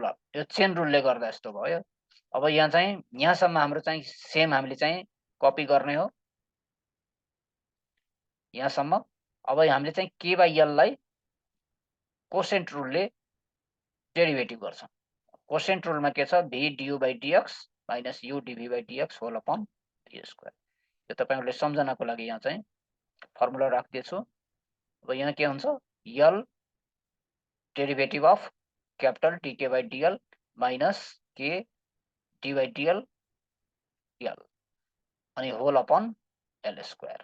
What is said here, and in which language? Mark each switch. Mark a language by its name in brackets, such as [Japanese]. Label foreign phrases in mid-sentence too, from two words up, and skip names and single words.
[Nepali] यो चेन रुलले गर्दा यस्तो भयो। अब यहाँ चाहिँ यहाँसम्म हाम्रो चाहिँ सेम हामीले चाहिँ कपी गर्ने हो यहाँसम्म। अब हामीले चाहिँ k by l लाई कोसेन्ट रुलले डेरिभेटिभ गर्छौं। कोसेन्ट रुलमा के छ, [English] v du by dx minus u dv by dx whole upon d square. [Nepali] यो तपाईहरुले सम्झनाको लागि यहाँ चाहिँ फर्मुला राख्दिछु। अब यहाँ के हुन्छ, [English] l derivative of capital dk by dl minus k d by dl l अनि whole upon l square.